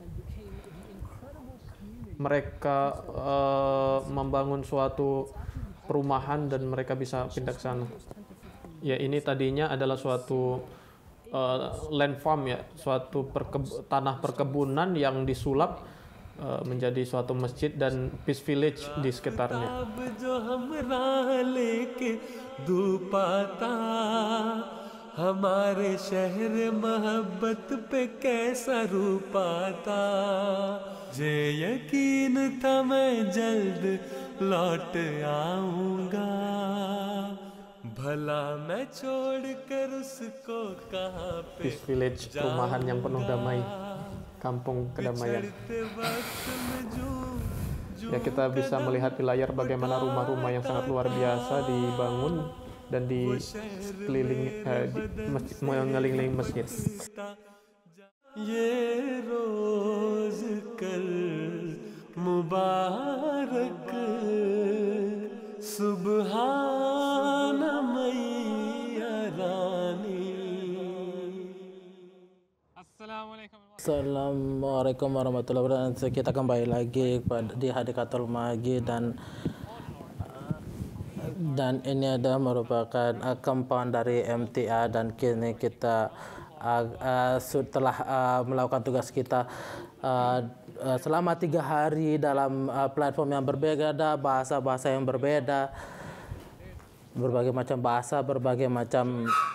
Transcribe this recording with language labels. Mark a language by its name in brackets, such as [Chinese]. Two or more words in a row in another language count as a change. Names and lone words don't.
[Indonesian] Mereka membangun suatu perumahan dan mereka bisa pindah ke sana. Ya, ini tadinya adalah suatu [English] land farm, [Indonesian] ya, suatu tanah perkebunan yang disulap menjadi suatu masjid dan [English] peace village [Indonesian] di sekitarnya. [Hindi] हमारे शहर मोहब्बत पे कैसा रूप आता जे यकीन था मैं जल्द लौट आऊंगा भला मैं छोड़ कर उसको कहाँ पे [English] Peace village, [Indonesian] perumahan yang penuh damai, kampung kedamaian. Ya, kita bisa melihat di layar bagaimana rumah-rumah yang sangat luar biasa dibangun dan mengelilingi masjid. ये रोज कल मुबारक सुबहान मैया रानी. [Arabic] السلام عليكم ورحمة الله وبركاته. [Indonesian] Kita kembali lagi di Hadikatul Magi, dan ini adalah merupakan compound dari MTA, dan kini kita setelah melakukan tugas kita selama 3 hari dalam platform yang berbeda, bahasa-bahasa yang berbeda, berbagai macam bahasa, berbagai macam